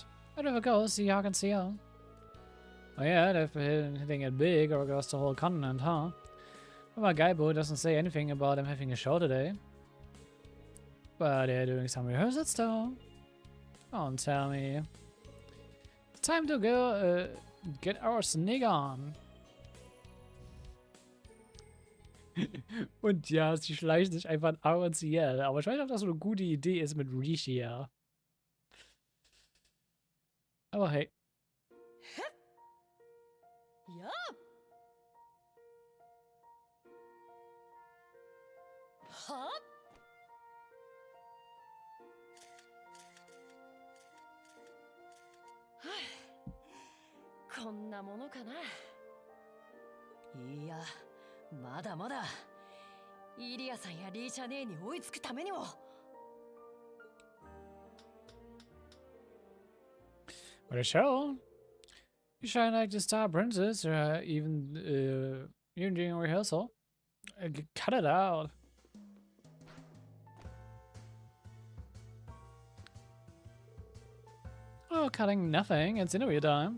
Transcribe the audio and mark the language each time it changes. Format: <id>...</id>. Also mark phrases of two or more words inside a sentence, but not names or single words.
<en>I'd rather go see how I can see how. Oh yeah, they've been hitting it big across the whole continent, huh? But my guidebook doesn't say anything about them having a show today. But they're doing some rehearsals though. Don't tell me. It's time to go get our sneak on.</en> <de>Und ja, sie schleicht sich einfach in A und Ciel. Aber ich weiß nicht, ob das so eine gute Idee ist mit Risha. Aber hey. Ja. Ha?</de> <ja>こんなものかな。いや、まだまだ。イリアさんやリーシャ姉に追いつくためにも。</ja> <en>What a show! You shine like the Star Princess, or even during a rehearsal. Cut it out. Oh, cutting nothing. It's interview time.</en>